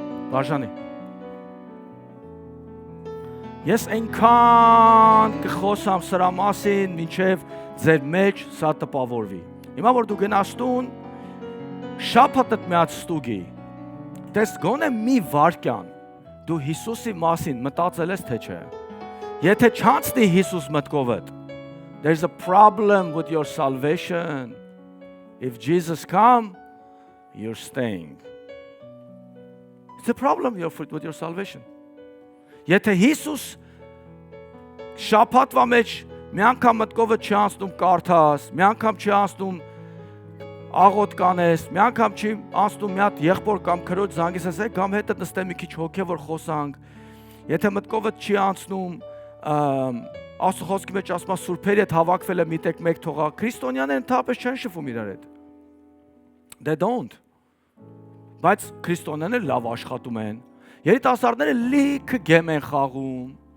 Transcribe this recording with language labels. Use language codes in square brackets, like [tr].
[hy] Բաժանի։ Ես այնքան կխոսամ սրա մասին, մինչև ձեր մեջ սա տպավորվի։ Հիմա որ դու գնաս տուն, շաբաթդ մի հատ ստուգի։ Տես գոնե մի վարքյան դու Հիսուսի մասին մտածել ես թե չէ։ Եթե չանցնի Հիսուս մտքովդ, [en] there's a problem with your salvation. If Jesus come, you're staying. It's a problem with your salvation. [hy] Եթե Հիսուս շաբաթվա մեջ մի անգամ մտքովդ չի անցնում կարդաս, մի անգամ չի անցնում աղոտ կանես, մի անգամ չի անցնում մի հատ եղբոր կամ քրոջ զանգես ասես, կամ հետը նստեմ մի քիչ հոգևոր խոսանք։ Եթե մտքովդ չի անցնում Աստծո խոսքի մեջ ասում է սուրբերի հետ հավաքվելը միտեք մեկ թողա, քրիստոնյաները ընդհանրապես չեն շփվում իրար հետ։ [en] They don't։ [hy] Բայց քրիստոնյաները լավ աշխատում են։ Երիտասարդները լիքը գեմ են խաղում։